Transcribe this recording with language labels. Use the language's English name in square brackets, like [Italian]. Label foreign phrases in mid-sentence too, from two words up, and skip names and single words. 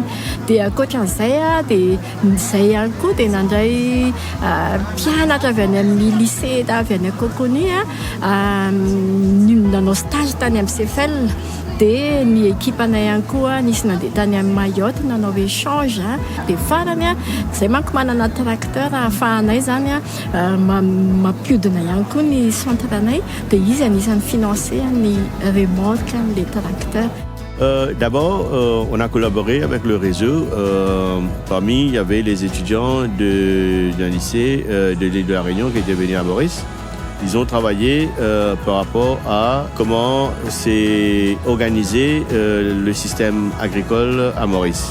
[Malagasy] Dia ankoatran'izay dia izay ihany koa dia nandray mpianatra avy any amin'ny lycée avy any Coconi nanao stage tany amin'ny CFL. Dia ny ekipanay ihany koa nisy nandeha tany amin'ny Mayotte nanao échange. Dia farany izay manko manana tracteur ahafahanay zany mampiodina ihany koa ny centre-nay dia izy anisan'ny financé ny [French] remorque les tracteurs. D'abord, on a collaboré avec le réseau. Parmi, il y avait les étudiants d'un lycée de l'île de la Réunion qui étaient venus à Maurice. Ils ont travaillé par rapport à comment s'est organisé le système agricole à Maurice.